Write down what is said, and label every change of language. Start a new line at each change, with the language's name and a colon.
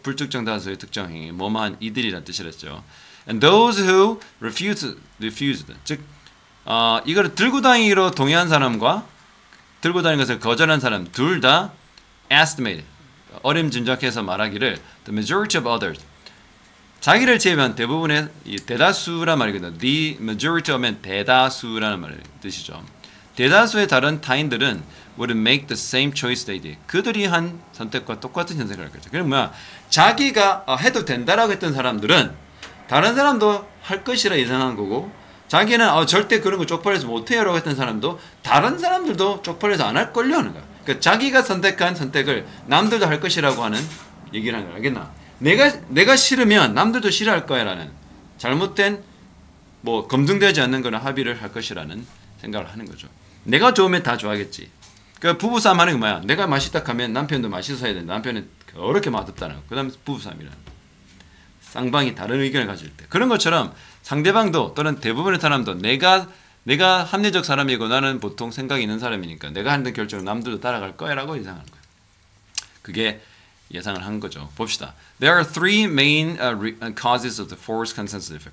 Korean: 불특정 다수의 특정 행위, 뭐뭐한 이들이란 뜻이랬죠.
English: And those who refused,
Korean: 즉 이거를 들고 다니기로 동의한 사람과 들고 다니는 것을 거절한 사람 둘 다 estimate, 어림짐작해서 말하기를
English: the majority of others,
Korean: 자기를 제외한 대부분의 대다수란 말이거든요. The majority 하면 대다수라는 말의 뜻이죠. 대다수의 다른 타인들은
English: would make the same choice they did.
Korean: 그들이 한 선택과 똑같은 선택을 할 거죠. 그럼 뭐야? 자기가 해도 된다라고 했던 사람들은 다른 사람도 할 것이라 예상한 거고, 자기는 절대 그런 거 쪽팔려서 못해요라고 했던 사람도 다른 사람들도 쪽팔려서 안 할 걸려 하는 거야. 그러니까 자기가 선택한 선택을 남들도 할 것이라고 하는 얘기를 하는 거야. 알겠나? 내가 싫으면 남들도 싫어할 거야라는 잘못된 뭐 검증되지 않는 거는 합의를 할 것이라는 생각을 하는 거죠. 내가 좋으면 다 좋아하겠지. 그러니까 부부싸움 하는 게 뭐야? 내가 맛있다 하면 남편도 맛있어 해야 된다. 남편은 어렵게 맛없다는 거. 그 다음에 부부싸움이라는 거. 쌍방이 다른 의견을 가질 때. 그런 것처럼 상대방도 또는 대부분의 사람도 내가 합리적 사람이고 나는 보통 생각이 있는 사람이니까 내가 하는 결정을 남들도 따라갈 거야라고 예상하는 거예요. 그게 예상을 한 거죠. 봅시다.
English: There are three main causes of the forced consensus effect.